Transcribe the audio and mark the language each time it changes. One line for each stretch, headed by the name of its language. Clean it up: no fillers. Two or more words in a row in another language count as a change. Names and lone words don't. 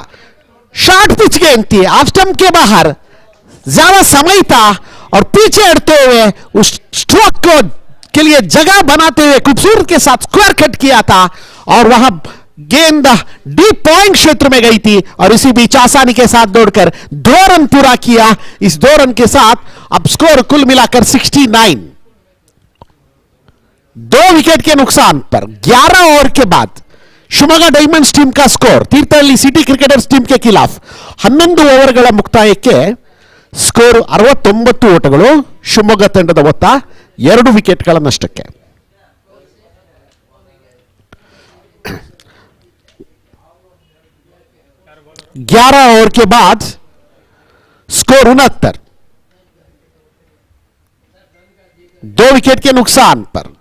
English: short pitch
Hindi: गेंद थी,
English: off stump
Hindi: के बाहर ज्यादा समय था और पीछे हटते हुए उस स्ट्रोक को के लिए जगह बनाते हुए खूबसूरत के साथ
English: square cut
Hindi: किया था और वहां गेंद
English: deep point
Hindi: क्षेत्र में गई थी और इसी बीच आसानी के साथ दौड़कर 2 रन पूरा किया। इस 2 रन के साथ अब स्कोर कुल मिलाकर 69। 2 विकेट के नुकसान पर 11 ओवर के बाद
Kannada: ಶಿವಮೊಗ್ಗ ಡೈಮಂಡ್ಸ್
Hindi: टीम का स्कोर
Kannada: ತೀರ್ಥಹಳ್ಳಿ ಸಿಟಿ ಕ್ರಿಕೆಟರ್ಸ್
Hindi: टीम के खिलाफ
Kannada: 11 ಓವರ್ಗಳ ಮುಕ್ತಾಯಕ್ಕೆ ಸ್ಕೋರ್ 69 ಓಟಗಳು, ಶಿವಮೊಗ್ಗ ತಂಡದ ಮೊತ್ತ 2 ವಿಕೆಟ್ಗಳ ನಷ್ಟಕ್ಕೆ।
Hindi: 11 ओवर के बाद स्कोर 69, 2 विकेट के नुकसान पर।